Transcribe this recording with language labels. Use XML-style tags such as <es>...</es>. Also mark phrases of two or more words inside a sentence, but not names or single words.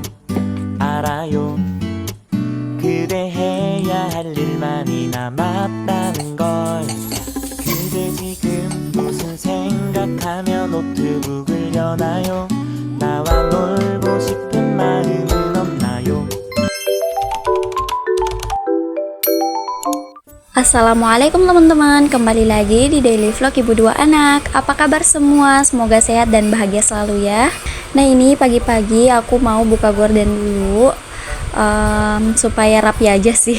<ko>알아요. 그대 해야 할 일 많이 남았다는 걸. 그대 지금 무슨 생각하며 노트북을 여나요? 나와 놀고 싶은 마음은 없나요?</ko> <id>Assalamualaikum teman-teman, kembali lagi di Daily Vlog Ibu Dua Anak. Apa kabar semua? Semoga sehat dan bahagia selalu ya. Nah ini pagi-pagi aku mau buka gorden dulu, supaya rapi aja sih.</id>